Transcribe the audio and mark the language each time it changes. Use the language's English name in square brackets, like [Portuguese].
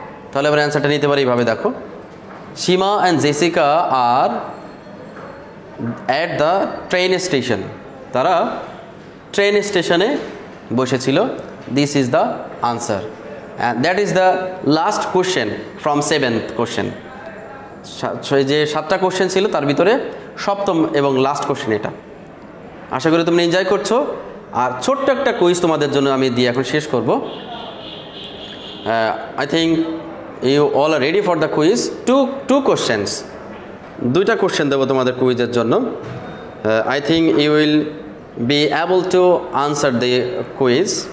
[Bangla] তাহলে আমরা অ্যান্সারটা নিতে পারি এইভাবে দেখো [English] Seema and Jessica are at the train station. [Bangla] তারা ট্রেন স্টেশনে বসেছিল। [English] This is the answer and that is the last question from 7th question. [Bangla] যে 7টা কোশ্চেন ছিল তার ভিতরে সপ্তম এবং লাস্ট কোশ্চেন এটা। আশা করি তোমরা এনজয় করছো। আর ছোট্ট একটা কুইজ তোমাদের জন্য আমি দিয়ে এখন শেষ করব। [English] I think you all are ready for the quiz. Two questions. [Bangla] 2টা কোশ্চেন দেবো তোমাদের কুইজের জন্য। [English] I think you will be able to answer the quiz.